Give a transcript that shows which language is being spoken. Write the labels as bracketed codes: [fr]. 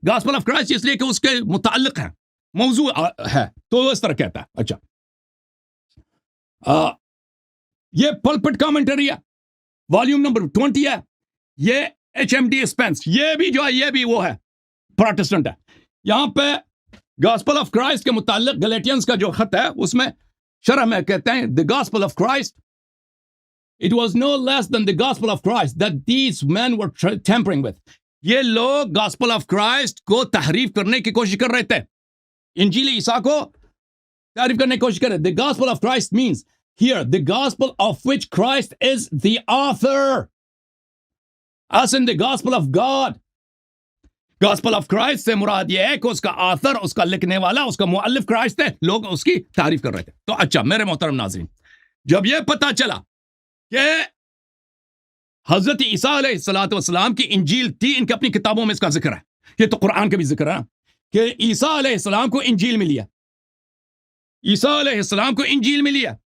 [ur] Gospel of Christ اس لیے کہ اس کے متعلق ہے, موضوع ہے, تو اس طرح کہتا ہے. اچھا یہ پلپٹ کامنٹری ہے, والیوم نمبر 20 ہے. یہ HMD اسپینس, یہ بھی جو ہے یہ بھی وہ ہے, پروٹسٹنٹ ہے. یہاں پہ گاسپل آف کرائسٹ کے متعلق گلیٹینز کا جو خط ہے, اس میں شرح میں کہتے ہیں [en] the gospel of Christ, it was no less than the gospel of Christ that these men were tampering with. [ur] یہ لوگ گاسپل آف کرائسٹ کو تحریف کرنے کی کوشش کر رہے تھے, انجیل عیسیٰ کو تعریف کرنے کی کوشش کر رہے. [en] The gospel of Christ means here the gospel of which Christ is the author, as in the gospel of God. gospel of Christ [ur] سے مراد یہ ہے کہ اس کا آثر, اس کا لکھنے والا, اس کا مؤلف کرائسٹ ہے. لوگ اس کی تعریف کر رہے تھے. تو اچھا میرے محترم ناظرین, جب یہ پتا چلا کہ حضرت عیسیٰ علیہ السلام کی انجیل تھی, ان کی اپنی کتابوں میں اس کا ذکر ہے, یہ تو قرآن کا بھی ذکر ہے کہ عیسیٰ علیہ السلام کو انجیل ملی ہے, عیسیٰ علیہ السلام کو انجیل ملی ہے.